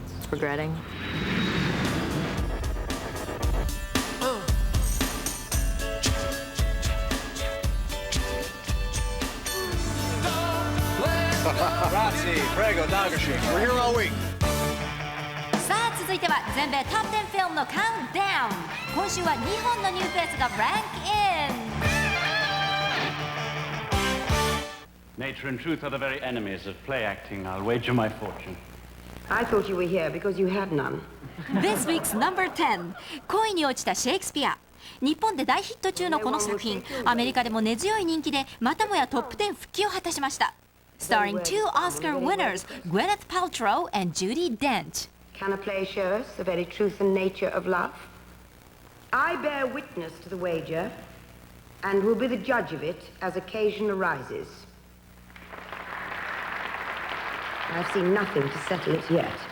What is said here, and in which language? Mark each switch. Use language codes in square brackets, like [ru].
[en] Regretting. [it] Grazie, prego, [en] Dagashi. We're here all week. [ja] さあ続いては全米トップ10フィルムのカウントダウン。今週は2本のニューフェイスがランクイン。 [en] Nature and truth are the very enemies of play acting. I'll wager my fortune. I thought you were here because you had none. This week's number 10 [ja] 恋に落ちたシェイクスピア。日本で大ヒット中のこの作品、アメリカでも根強い人気でまたもやトップ10復帰を果たしました。 [en] Starring two Oscar winners, Gwyneth Paltrow and Judi Dench. Can a play show us the very truth and nature of love? I bear witness to the wager and will be the judge of it as occasion arises. I've seen nothing to settle it yet.